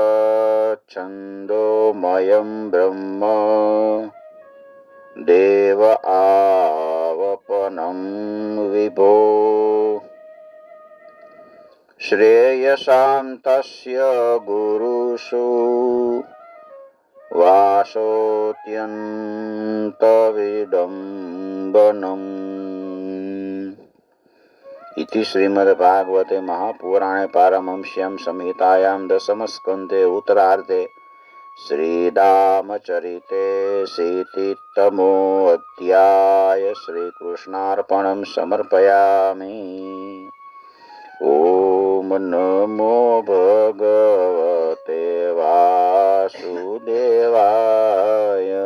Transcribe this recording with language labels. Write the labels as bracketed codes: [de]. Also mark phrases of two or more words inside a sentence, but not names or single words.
[sa] છંદોમયં બ્રહ્મ દેવ આવપનમ વિભો શ્રેયસામ તસ્ય ગુરુષુ વાસોત્યંત વિડંબનમ. ઇતિ શ્રીમદ્ભાગવતે મહાપુરાણે પારમહંસ્યામ સંહિતાયામ દશમસ્કંધે ઉત્તરાર્ધે શ્રીરામચરિતે शीतितमो अध्याय श्रीकृष्णार्पणं समर्पयामि. ओम नमो भगवते वासुदेवाय.